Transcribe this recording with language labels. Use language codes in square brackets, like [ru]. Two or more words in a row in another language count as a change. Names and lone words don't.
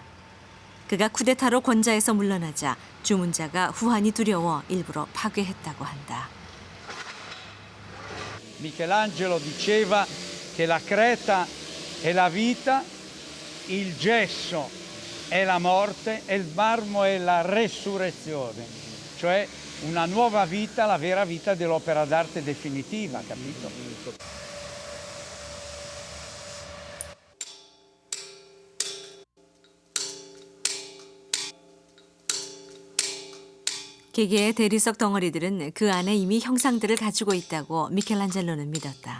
[ko] 그가 쿠데타로 권좌에서 물러나자 주문자가 후환이 두려워 일부러 파괴했다고 한다. [it] Michelangelo diceva che la creta è la vita, il gesso è la morte e il marmo è la resurrezione, cioè una nuova vita, la vera vita dell'opera d'arte definitiva, capito? [ko] 기계의 대리석 덩어리들은 그 안에 이미 형상들을 가지고 있다고 미켈란젤로는 믿었다.